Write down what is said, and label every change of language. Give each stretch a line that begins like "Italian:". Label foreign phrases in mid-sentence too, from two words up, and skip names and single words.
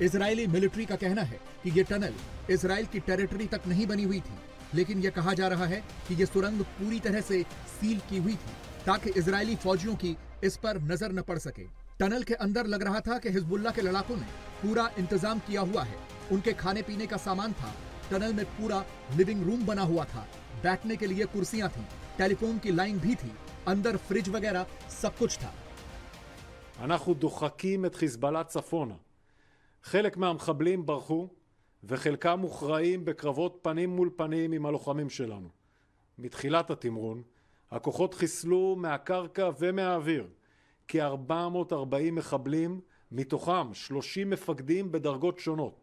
Hindi: इजरायली मिलिट्री का कहना है कि ये टनल इजराइल की टेरिटरी तक नहीं बनी हुई थी, लेकिन यह कहा जा रहा है कि यह सुरंग पूरी तरह से सील की हुई थी ताकि इजरायली फौजियों की इस पर नजर न पड़ सके। टनल के अंदर लग रहा था कि हिजबुल्लाह के लड़ाकों ने पूरा इंतजाम किया हुआ है। उनके खाने पीने का सामान था। टनल में पूरा
English: living room
Hindi: बना हुआ था। बैठने के लिए कुर्सियां थीं, टेलीफोन की लाइन भी थी, अंदर फ्रिज वगैरह सब कुछ था।
Hebrew: אנחנו דוחקים את חיזבאללה צפונה. חלק מהמחבלים ברחו וחלקם מוכרעים בקרבות פנים מול פנים עם הלוחמים שלנו. מתחילת התמרון, הכוחות חיסלו מהקרקע ומהאוויר כ-440 מחבלים, מתוכם 30 מפקדים בדרגות שונות.